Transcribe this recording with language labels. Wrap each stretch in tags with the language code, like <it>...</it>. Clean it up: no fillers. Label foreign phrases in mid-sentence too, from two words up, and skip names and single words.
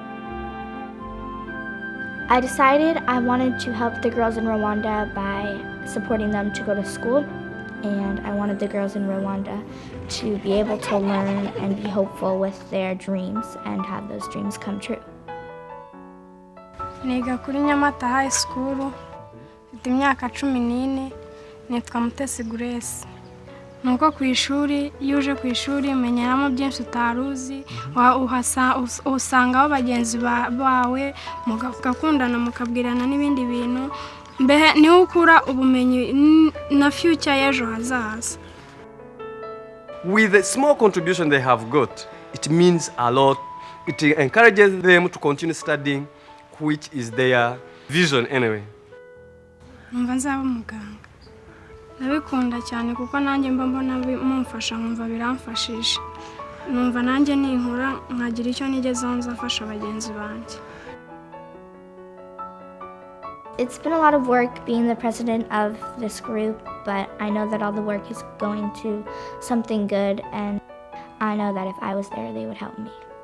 <en>I decided I wanted to help the girls in Rwanda by supporting them to go to school, and I wanted the girls in Rwanda to be able to learn and be hopeful with their dreams and have those dreams come true.</en> <rw>Niga kuri Nyamata High School, mfite imyaka 14, nitwa Mutesi Grace. Nuko ku ishuri, iyo uje ku ishuri umenyeramo byinshi utaruzi, usangaho bagenzi bawe, mugakundana mukabwirana n'ibindi bintu, mbehe niho ukura ubumenyi na future y'ejo hazaza.</rw> <en>With the small contribution they have got, it means a lot. It encourages them to continue studying, which is their vision anyway.</en> <rw>Numva nzaba umuganga. Ndabikunda cyane kuko nanjye mba mbona mumfasha nkumva biramfashije. Numva nanjye ninkura nkagira icyo nigezaho nzafasha bagenzi banjye.</rw> <en>It's been a lot of work being the president of this group, but I know that all the work is going to something good, and I know that if I was there, they would help me.</en>